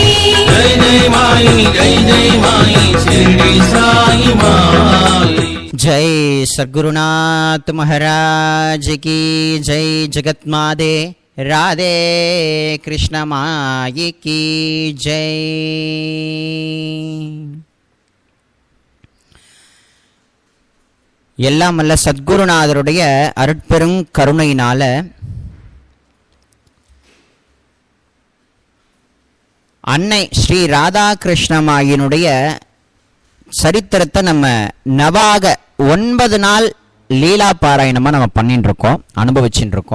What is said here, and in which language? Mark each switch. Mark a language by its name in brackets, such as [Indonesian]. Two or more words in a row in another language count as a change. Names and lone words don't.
[Hindi] जय जय माई, जय जय माई शिरडी साई माई। जय सद्गुरुनाथ महाराज की जय। जगत माते राधे कृष्ण माई की जय। [Tamil] எல்லாம் அல்ல சத்குருநாதருடைய அருட்பெரும் கருணையினால அன்னை ஸ்ரீ ராதாகிருஷ்ணமாயினுடைய சரித்திரத்தை நம்ம நவாக 9 நாள் லீலா பாராயணமாக நம்ம பண்ணிட்டு இருக்கோம், அனுபவிச்சுட்டு இருக்கோம்.